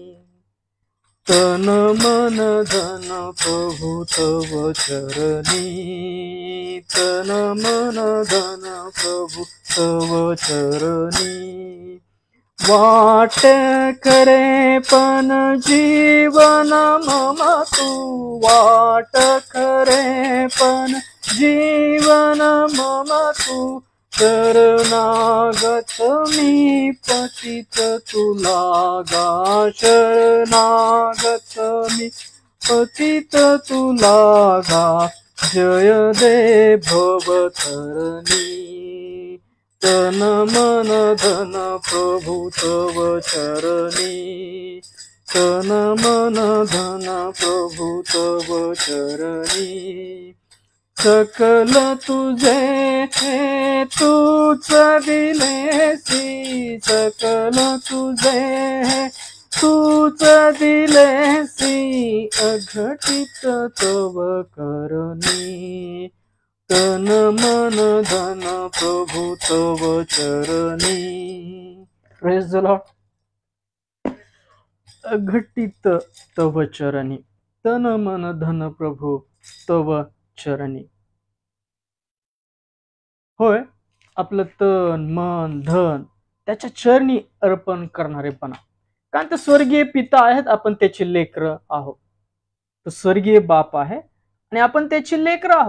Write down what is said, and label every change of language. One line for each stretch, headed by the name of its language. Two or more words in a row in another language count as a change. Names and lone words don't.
Marathi: तन मन धन प्रभु तव चरणी, तन मन धन प्रभु तव चरणी. वाट करे पण जीवन मम तू, वाट करे पण जीवन मम तू, शरणागत मी पतित तुला गा, शरणागत मी पतित तुला गा, जय दे भवतरणी. तन मन धन प्रभु तव चरणी, तन मन धन प्रभु तव चरणी. सकल तुझे हे तूच दिलेसी, सकल तुझे हे तूच दिलेसी, अघटित तव करणी. तन मन धन प्रभु तव चरणी.
English: praise the lord.
Marathi: अघटित तव चरणी, तन मन धन प्रभु तव चरणी. होय, आपलं तन मन धन त्याच्या चरणी अर्पण करणारेपणा. कारण ते स्वर्गीय पिता आहेत, आपण त्याची लेकरं आहोत. तो स्वर्गीय बाप आहे आणि आपण त्याची लेकरं आहोत.